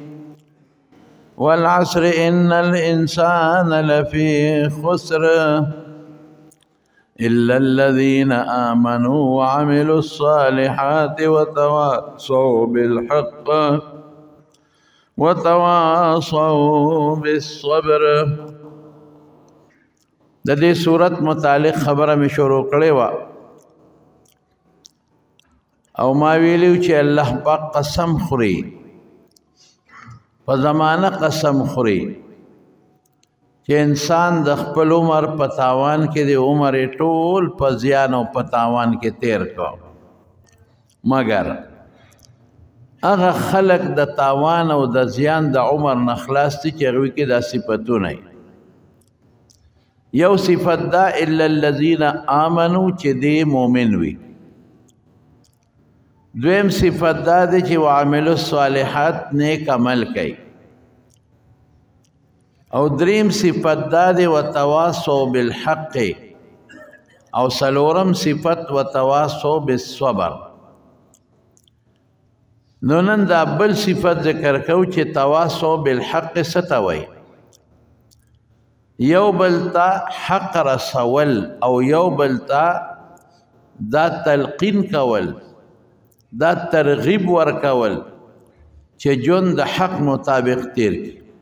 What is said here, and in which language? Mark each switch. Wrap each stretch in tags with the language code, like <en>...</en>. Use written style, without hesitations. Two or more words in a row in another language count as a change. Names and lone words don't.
<ar>والعصر إن الإنسان لفي خسر إلا الذين آمنوا وعملوا الصالحات وتواصوا بالحق وتواصوا بالصبر.</ar> <ps>د دې صورت متعلق خبره می شروع کړې و او ما ویلو چې الله پاک قسم خوري، په زمانه قسم خوري چې انسان د خپل عمر په تاوان کې د عمر ټول په زیان او په تاوان کې تیر کو، مگر هغه خلق د تاوان او د زیان د عمر نه خلاص دي چې هغوی کې دا صفتونه یو صفت دا</ps> <ar>الا الذين آمنوا</ar> <ps>چې دی مؤمن وي. دویم صفت دا دی چې</ps> <ar>وعملوا الصالحات</ar> <ps>نیک عمل کوي. او دریم صفت دا دی</ps> <ar>وتواصوا بالحق.</ar> <ps>او سلورم صفت</ps> <ar>وتواصوا بالصبر.</ar> <ps>نو نن دا بل صفت ذکر کو چې</ps> <ar>تواصوا بالحق</ar> <ps>څه ته وایي. یو بلتا حق رسول او یو بلتا دا تلقین کول، دا ترغیب ورکول چې جون د حق مطابق تیر کی.</ps>